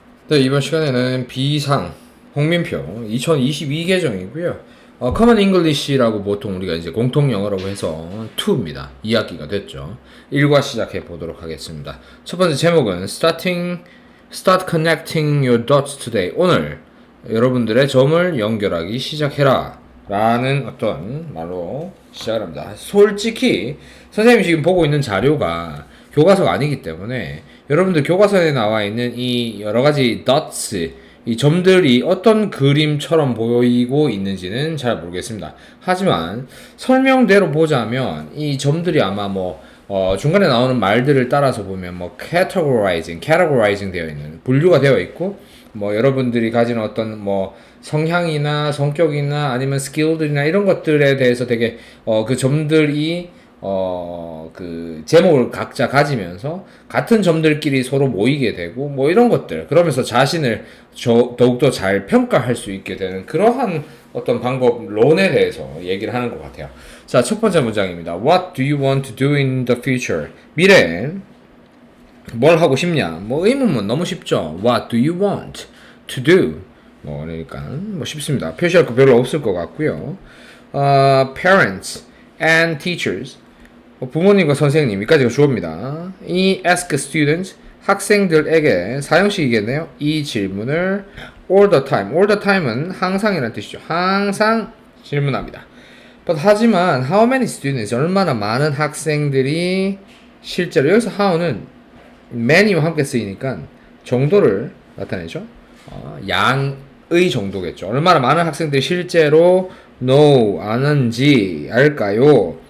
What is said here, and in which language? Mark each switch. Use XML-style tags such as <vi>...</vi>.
<ko>네, 이번 시간에는 비상 홍민표 2022 계정이고요.</ko> <en>Common English</en> <ko>라고 보통 우리가 이제 공통 영어라고 해서 2입니다. 2학기가 됐죠. 1과 시작해 보도록 하겠습니다. 첫 번째 제목은</ko> <en>Start connecting your dots today.</en> <ko>오늘 여러분들의 점을 연결하기 시작해라. 라는 어떤 말로 시작을 합니다. 솔직히 선생님이 지금 보고 있는 자료가 교과서가 아니기 때문에 여러분들 교과서에 나와 있는 이 여러 가지 dots, 이 점들이 어떤 그림처럼 보이고 있는지는 잘 모르겠습니다. 하지만 설명대로 보자면 이 점들이 아마 중간에 나오는 말들을 따라서 보면 categorizing 되어 있는, 분류가 되어 있고, 여러분들이 가지는 어떤 성향이나 성격이나 아니면 스킬들이나 이런 것들에 대해서 되게 그 점들이 그 제목을 각자 가지면서 같은 점들끼리 서로 모이게 되고 이런 것들, 그러면서 자신을 더욱더 잘 평가할 수 있게 되는 그러한 어떤 방법론에 대해서 얘기를 하는 것 같아요. 자, 첫 번째 문장입니다.</ko> <en>What do you want to do in the future?</en> <ko>미래에 뭘 하고 싶냐? 의문문 너무 쉽죠.</ko> <en>What do you want to do?</en> <ko>그러니까 쉽습니다. 표시할 거 별로 없을 것 같고요.</ko> <en>Parents and teachers,</en> <ko>부모님과 선생님, 이까지가 주어입니다. 이</ko> <en>ask students,</en> <ko>학생들에게 사형식이겠네요. 이 질문을</ko> <en>all the time, all the time</en> <ko>은 항상이라는 뜻이죠. 항상 질문합니다. 하지만</ko> <en>how many students,</en> <ko>얼마나 많은 학생들이 실제로, 여기서 how는 many와 함께 쓰이니까 정도를 나타내죠. 양의 정도겠죠. 얼마나 많은 학생들이 실제로 know, 아는지 알까요?</ko>